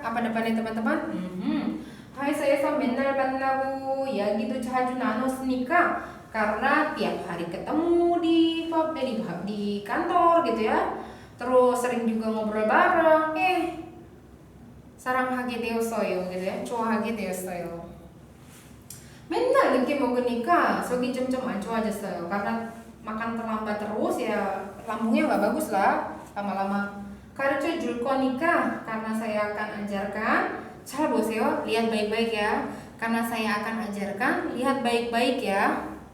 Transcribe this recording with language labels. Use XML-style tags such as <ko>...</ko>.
<id>Apa depannya teman-teman?</id> <ko>회사에서 맨날 만나고 이야기도 자주 나눴으니까,</ko> <id>karena tiap hari ketemu di kantor gitu ya. Terus sering juga ngobrol bareng.</id> <ko>사랑하게 되었어요</ko> <id>gitu ya.</id> <ko>좋아하게 되었어요. 맨날 늦게 먹으니까 속이 점점 안 좋아졌어요.</ko> <id>karena makan terlambat terus ya, lambungnya nggak bagus lah lama-lama.</id> <ko>가르쳐 줄 거니까,</ko> <id>karena saya akan ajarkan.</id> <ko>잘 보세요.</ko> <id>lihat baik-baik ya. karena saya akan ajarkan, lihat baik-baik ya.</id>